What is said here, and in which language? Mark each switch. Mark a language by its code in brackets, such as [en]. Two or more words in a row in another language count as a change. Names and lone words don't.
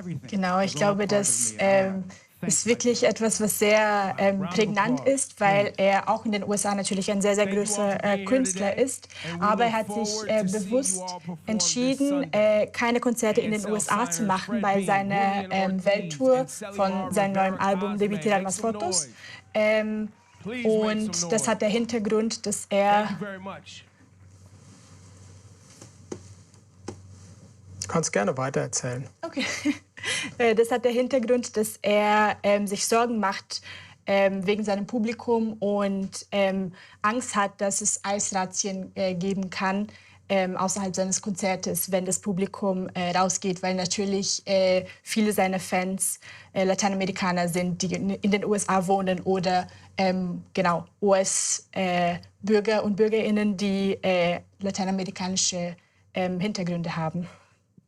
[de] Genau, ich glaube, das ist wirklich etwas, was sehr prägnant ist, weil er auch in den USA natürlich ein sehr, sehr großer Künstler ist. Aber er hat sich bewusst entschieden, keine Konzerte in den USA zu machen bei seiner Welttour von seinem neuen Album Debí tirar más fotos. Und das hat der Hintergrund, dass er... Du kannst gerne weitererzählen. Okay. Das hat der Hintergrund, dass er sich Sorgen macht wegen seinem Publikum und Angst hat, dass es Eisrazzien geben kann außerhalb seines Konzertes, wenn das Publikum rausgeht, weil natürlich viele seiner Fans Lateinamerikaner sind, die in den USA wohnen oder genau US-Bürger und Bürgerinnen, die lateinamerikanische Hintergründe haben.